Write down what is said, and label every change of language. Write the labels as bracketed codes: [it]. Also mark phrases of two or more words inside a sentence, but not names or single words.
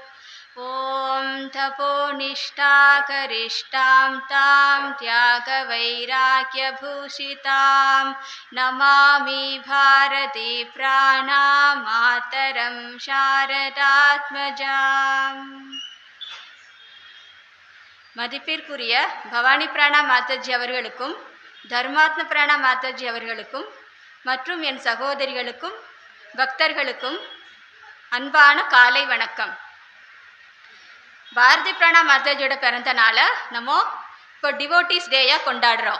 [sa] ॐ तपोनिष्ठा करिष्ठां तां त्यागवैराग्यभूषितां नमामि भारती प्राणामातरं शारदात्मजाम्। [ta] மதிப்பிற்குரிய பவானி பிராணா மாதாஜி அவர்களுக்கும் தர்மாத்ம பிராணா மாதாஜி அவர்களுக்கும் மற்றும் என் சகோதரிகளுக்கும் பக்தர்களுக்கும் அன்பான காலை வணக்கம். பாரதி பிராணா மாதாஜியோட பிறந்த நாளை நம்ம இப்போ [en] devotees day [ta] கொண்டாடுறோம்.